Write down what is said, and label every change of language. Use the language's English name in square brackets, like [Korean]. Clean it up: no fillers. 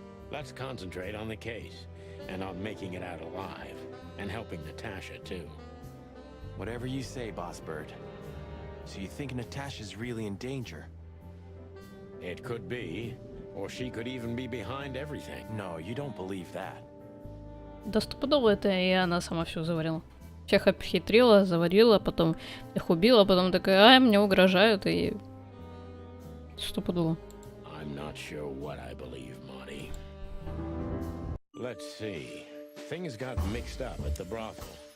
[English] Let's concentrate on the case, and on making it out alive, and helping Natasha, too. Whatever you say, Boss Bird. So you think Natasha's really in danger? It could be, or she could even be behind everything. No, you don't believe that. [Russian] Да стопудово это и она сама все заварила. Всех обхитрила, заварила, потом их убила, потом такая, ай, мне угрожают, и... Стопудово. [English] I'm not sure what I believe, Marty. Let's see. Things got mixed up at the brothel.